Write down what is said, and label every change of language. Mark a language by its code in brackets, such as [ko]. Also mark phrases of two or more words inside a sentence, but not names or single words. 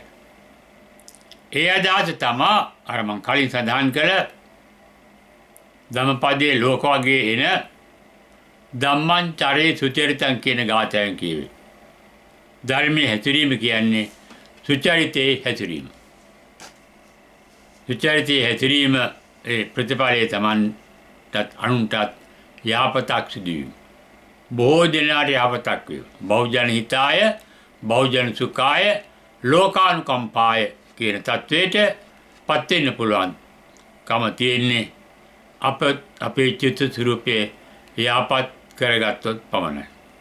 [si] ඒ අදහස තමයි අර මං කලින් සඳහන් කළ ධම්මපදයේ ලෝක වගේ එන [pi] ධම්මං චරේ සුචරිතං [si] කියන ගාථාවෙන් කියවේ. ධර්මයේ හැසිරීම කියන්නේ සුචරිතේ හැසිරීම. සුචරිතේ හැසිරීම ඒ ප්‍රතිපලයේ තමන්ටත් අනුන්ටත් යහපතක් සිදුවීම. බොහෝ දෙනාට යහපතක් වේ. [pi] බහුජන හිතාය, බහුජන සුඛාය, ලෝකානුකම්පාය [si] කියන තත්වයට පත් වෙන්න පුළුවන්කම තියෙන්නේ අපේ චිත්ත ස්වරූපයේ යහපත් කරගත්තොත් පමණයි.